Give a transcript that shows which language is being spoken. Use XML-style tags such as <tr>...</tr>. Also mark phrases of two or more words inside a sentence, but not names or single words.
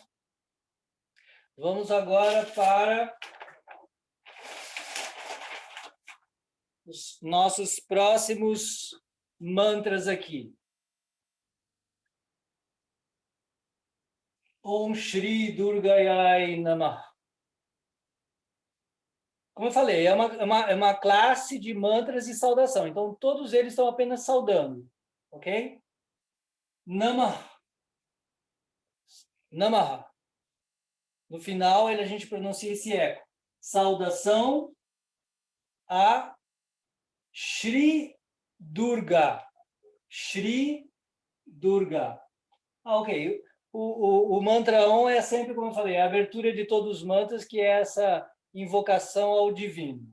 <pt>Vamos agora para os nossos próximos mantras aqui.</pt> <sa>ॐ श्री दुर्गायै नमः.</sa> <pt>Como eu falei, é uma classe de mantras de saudação. Então, todos eles estão apenas saudando.</pt> <sa>Ok? नमः। नमः.</sa> <pt>No final, a gente pronuncia esse eco. Saudação a Shri Durga. Shri Durga. Ok. O mantra Om é sempre, como eu falei, a abertura de todos os mantras, que é essa invocação ao divino.</pt>